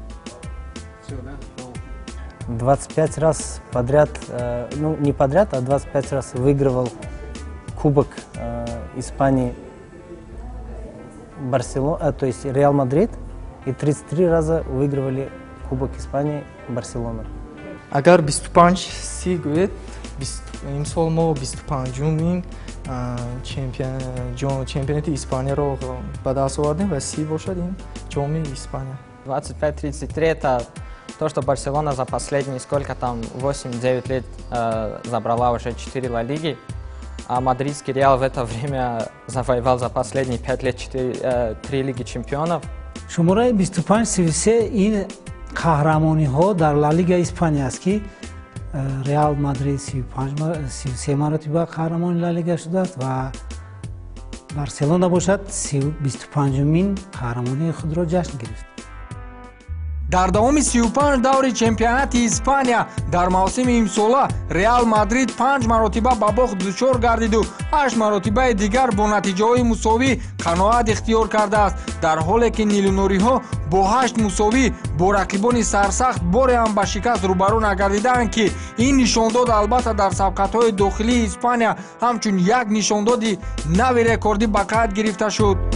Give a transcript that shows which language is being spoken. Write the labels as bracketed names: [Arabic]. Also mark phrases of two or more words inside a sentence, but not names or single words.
[Russian] 25 раз подряд, ну не подряд, а 25 раз выигрывал Кубок Испании Барселона, то есть Реал Мадрид, и 33 раза выигрывали Кубок Испании Барселона. [Tajik] Агар 25 си гӯед, имсол мо 25-умин чемпионати Испанияро ба даст овардем ва си бошад ин ҷоми Испания. [Russian] 25-33 это то, что Барселона за последние, сколько там, 8-9 лет забрала уже 4 Ла Лиги, а мадридский Реал в это время завоевал за последние 5 лет 3 Лиги чемпионов. [Persian] شماره 25-33 این قهرمانی ها در لالیگا اسپانیا است که ریال مادرید 33 مرتبه قهرمان لالیگا شده است و بارسلونا باشد 25مین قهرمانی خود را جشن گرفت. [Tajik] дар давоми 35 даври чемпионати Испания дар мавсими имсола Реал Мадрид 5 маротиба ба бохт дучор гардиду 8 маротибаи дигар бо натиҷаҳои мусовӣ қаноат ихтиёр кардааст, дар ҳоле ки нилунориҳо бо 8 мусовӣ бо рақибони сарсахт боре ҳам ба шикаст рӯбарӯ нагардиданд, ки ин нишондод албатта дар сабқатҳои дохилии Испания ҳамчун як нишондоди нави рекордӣ ба қайд гирифта шуд.